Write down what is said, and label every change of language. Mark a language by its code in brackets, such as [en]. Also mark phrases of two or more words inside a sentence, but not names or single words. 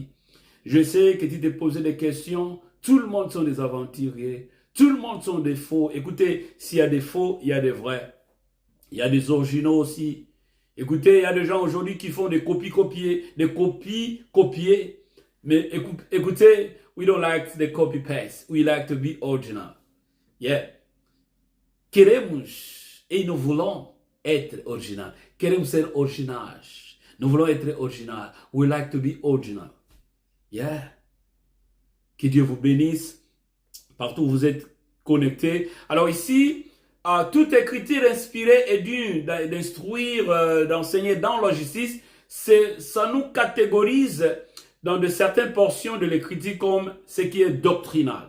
[fr] Je sais que tu t'es posé des questions. Tout le monde sont des aventuriers. Tout le monde sont des faux. Écoutez, s'il y a des faux, il y a des vrais. Il y a des originaux aussi. Écoutez, il y a des gens aujourd'hui qui font des copies-copier, des copies-copier. Mais écoutez, [en] we don't like the copy-paste. We like to be original. Yeah. [fr] Queremos et nous voulons être original. [pt] Queremos ser originais. [fr] Nous voulons être original. [en] We like to be original. Yeah. [fr] Que Dieu vous bénisse partout où vous êtes connectés. Alors ici, toute écriture inspirée est d'une d'instruire, d'enseigner dans la justice. Ça nous catégorise dans de certaines portions de l'écriture comme ce qui est doctrinal.